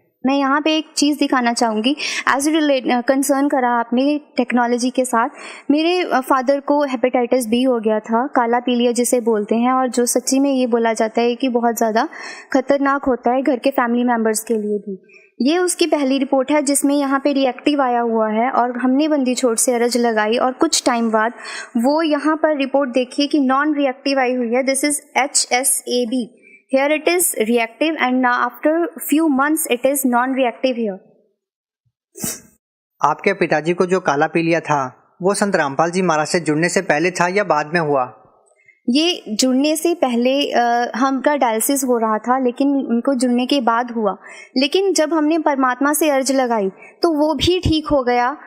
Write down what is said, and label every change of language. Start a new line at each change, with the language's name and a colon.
Hindi: मैं यहाँ पे एक चीज़ दिखाना चाहूँगी। एज कंसर्न करा आपने टेक्नोलॉजी के साथ, मेरे फादर को हेपेटाइटिस बी हो गया था, काला पीलिया जिसे बोलते हैं, और जो सच्ची में ये बोला जाता है कि बहुत ज़्यादा खतरनाक होता है घर के फैमिली मेम्बर्स के लिए भी। ये उसकी पहली रिपोर्ट है जिसमें यहाँ पे रिएक्टिव आया हुआ है, और हमने बंदी छोड़ से अरज लगाई, और कुछ टाइम बाद वो यहाँ पर रिपोर्ट देखिए कि नॉन रिएक्टिव आई हुई है।
English: This is HSAB, here it is reactive, and now after few months it is non reactive here.
Hindi: आपके पिताजी को जो काला पीलिया था वो संत रामपाल जी महाराज से जुड़ने से पहले था या बाद में हुआ? ये जुड़ने से पहले हमका डायलिसिस हो रहा था, लेकिन उनको जुड़ने के बाद हुआ। लेकिन जब हमने परमात्मा से अर्ज लगाई तो वो भी ठीक हो गया।